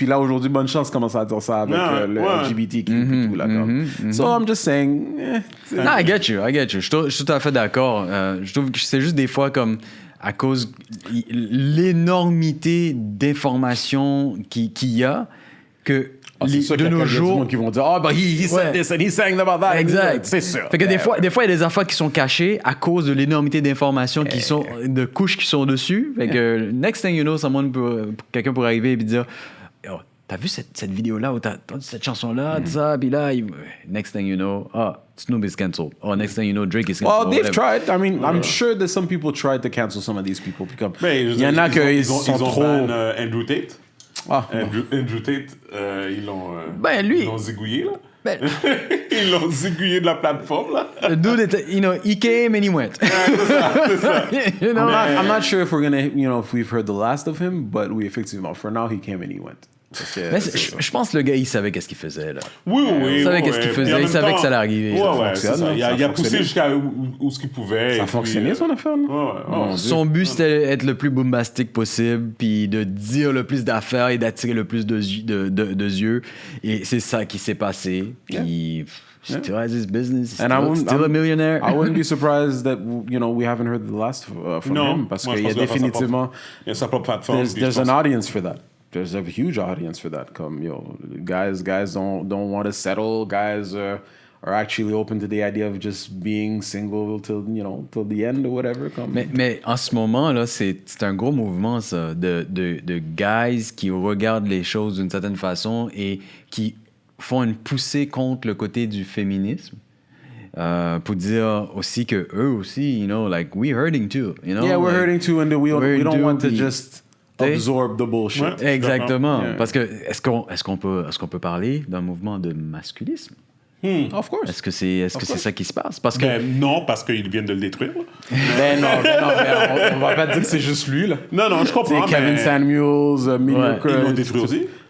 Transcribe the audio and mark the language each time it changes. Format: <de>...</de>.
<fr>Puis là, aujourd'hui, bonne chance de commencer à dire ça avec le LGBTQ et tout.</fr> <en>Là, So, I'm just saying... No, I get you.</en> <fr>Je suis tout à fait d'accord. Je trouve que c'est juste des fois comme à cause l'énormité d'informations qu'il y a que de nos jours qui vont dire</fr> <en>he said this and he sang about that.</en> <fr>Exact. C'est sûr. Fait que des fois il y a des affaires qui sont cachées à cause de l'énormité d'informations qui sont de couches qui sont dessus. Fait que</fr> <en>next thing you know,</en> <fr>quelqu'un pourrait arriver et dire t'as vu cette vidéo-là ou t'as entendu cette chanson-là, ça, puis là,</fr> <en>next thing you know, Snoop is cancelled. Next thing you know, Drake is cancelled. Well, they've tried. I mean, I'm sure that some people tried to cancel some of these people.</en> <fr>Il y en a qui sont trop... Andrew Tate. Andrew Tate, ils l'ont zigouillé, là. Ils l'ont zigouillé de la plateforme, là.</fr> <en>The dude, he came and he went.</en> <fr>C'est ça.</fr> <en>I'm not sure if we're gonna, if we've heard the last of him, but effectivement, for now, he came and he went.</en> <fr>Mais je pense que le gars, il savait qu'est-ce qu'il faisait, là. Oui. Il savait qu'est-ce qu'il faisait, il savait que ça allait arriver. Ouais, c'est ça. Il a poussé jusqu'à où ce qu'il pouvait. Ça a fonctionné, son affaire, là? Son but, c'était d'être le plus bombastique possible, puis de dire le plus d'affaires et d'attirer le plus de yeux. Et c'est ça qui s'est passé.</fr> <en>Puis... Still has his business. Still a millionaire. I wouldn't be surprised that we haven't heard the last from him</en> <fr>parce qu'il y a définitivement sa propre plateforme.</fr> <en>There's an audience for that. There's a huge audience for that. Comme guys don't want to settle. Guys are actually open to the idea of just being single till the end or whatever.</en> <fr>Mais en ce moment là, c'est un gros mouvement ça de guys qui regardent les choses d'une certaine façon et qui font une poussée contre le côté du féminisme pour dire aussi que eux aussi,</fr> <en>like we're hurting too, Yeah, we're hurting too, and we don't want to just absorb the bullshit.</en> <fr>Ouais, exactement.</fr> <en>Yeah.</en> <fr>Parce que est-ce qu'on peut parler d'un mouvement de masculisme?</fr> <en>Of course.</en> <fr>Est-ce que c'est ça qui se passe? Parce que non, parce qu'ils viennent de le détruire. Non, on va pas dire que c'est juste lui là. Non, je comprends. Kevin Samuels, Mediocre, ils l'ont détruit aussi.</fr>